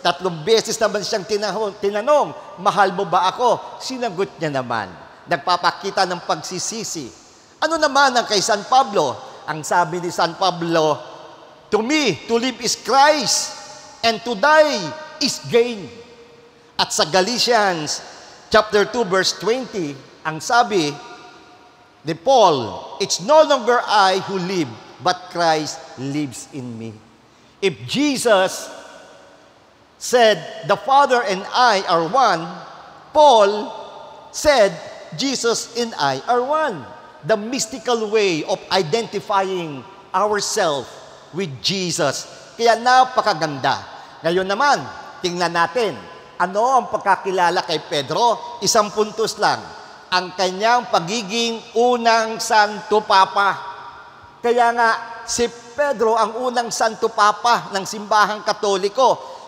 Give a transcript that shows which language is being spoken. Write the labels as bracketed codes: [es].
[tl] Tatlong beses naman siyang tinanong, mahal mo ba ako? Sinagot niya naman. Nagpapakita ng pagsisisi. Ano naman ang kay San Pablo? Ang sabi ni San Pablo, [en] to me, to live is Christ, and to die is gain. [tl] At sa Galatians chapter 2 verse 20, ang sabi ni Paul, [en] it's no longer I who live, but Christ lives in me. If Jesus said, the Father and I are one, Paul said, Jesus and I are one. The mystical way of identifying ourselves with Jesus. [tl] Kaya napakaganda. Ngayon naman, tingnan natin, ano ang pagkakilala kay Pedro? Isang puntos lang. Ang kanyang pagiging unang Santo Papa. Kaya nga, si Pedro ang unang Santo Papa ng simbahang Katoliko.